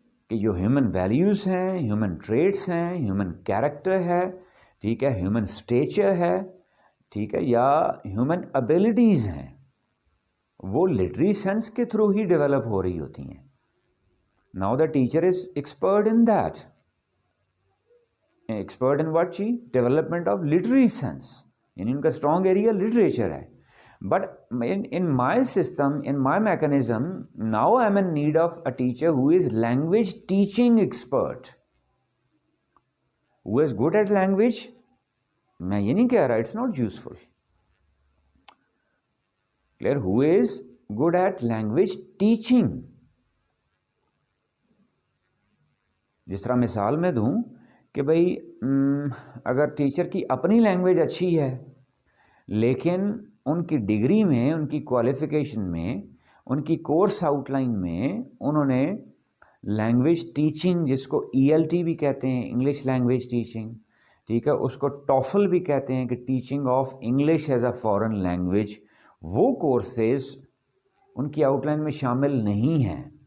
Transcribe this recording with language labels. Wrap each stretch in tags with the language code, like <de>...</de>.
<ur>کہ جو human values ہیں، ہیومن ٹریٹس ہیں، ہیومن کیریکٹر ہے، ٹھیک ہے، ہیومن اسٹیچر ہے، ٹھیک ہے، یا ہیومن ابیلٹیز ہیں، وہ لٹری سینس کے تھرو ہی ڈیولپ ہو رہی ہوتی ہیں.</ur> <en>Now the teacher is expert in that. Expert in what جی؟ Development of literary sense.</en> <ur>یعنی ان کا اسٹرانگ ایریا لٹریچر ہے.</ur> <en>But in my system, in my mechanism, now I'm in need of a teacher who is language teaching expert, who is good at language.</en> <ur>میں یہ نہیں کہہ رہا</ur> <en>it's not useful. Clear? Who is good at language teaching.</en> <ur>جس طرح مثال میں دوں کہ بھائی اگر ٹیچر کی اپنی لینگویج اچھی ہے، لیکن ان کی ڈگری میں، ان کی کوالیفیکیشن میں، ان کی کورس آؤٹ لائن میں انہوں نے لینگویج ٹیچنگ، جس کو ELT بھی کہتے ہیں، انگلش لینگویج ٹیچنگ، ٹھیک ہے، اس کو ٹوفل بھی کہتے ہیں کہ teaching of English as a foreign language, وہ کورسز ان کی آؤٹ لائن میں شامل نہیں ہیں.</ur>